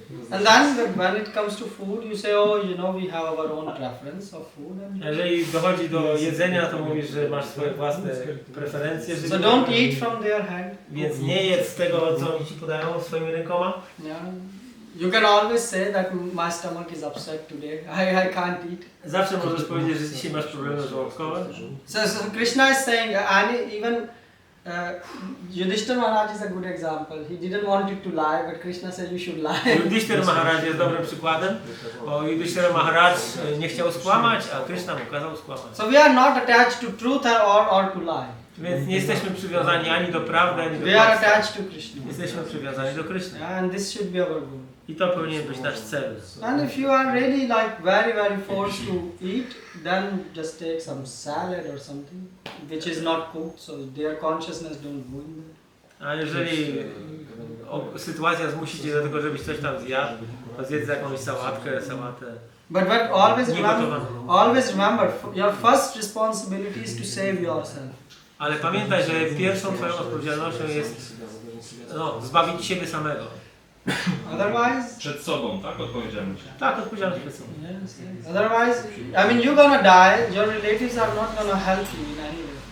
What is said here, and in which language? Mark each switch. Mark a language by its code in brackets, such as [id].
[en] And then when it comes to food, you say, oh, you know, we have our own preference of food. And [pl] Jeżeli dochodzi do jedzenia, to mówisz, że masz swoje własne preferencje. [en] so don't eat from their hand. [pl] Więc nie jedz z tego, co oni ci podają swoimi rękoma. [en] Yeah. You can always say that my stomach is upset today. I can't eat. [pl] Zawsze możesz powiedzieć, że dzisiaj masz problemy żołądkowe. [en] So Krishna is saying, and even Yudhishthira Maharaj is a good example. He didn't want it to lie, but Krishna said you should lie. [pl] Yudhishthira Maharaj jest dobrym przykładem, bo Yudhishthira Maharaj nie chciał skłamać, a Krishna mu kazał skłamać. [en] So we are not attached to truth or to lie. [pl] Więc nie jesteśmy przywiązani ani do prawdy, ani do [en] We are [pl] kłamstwa. [en] attached to Krishna. [pl] Jesteśmy przywiązani do Kryszny. [en] And this should be our goal. [pl] I to powinien być nasz cel. [en] And if you are really like very forced to eat, then just take some salad or something which is not cooked, so their consciousness don't go in there. [pl] A jeżeli sytuacja zmusi cię do tego, żebyś coś tam zjadł, to zjedz jakąś sałatkę. [en] But always remember, your first responsibility is to save yourself. [pl] Ale pamiętaj, że pierwszą twoją odpowiedzialnością jest zbawić siebie samego. [en] Otherwise, [pl] Przed sobą, tak? Odpowiedzialność. Tak, odpowiedzialność przed sobą. [en] yes. Otherwise, I mean, you're gonna die. Your relatives are not gonna help you in any way.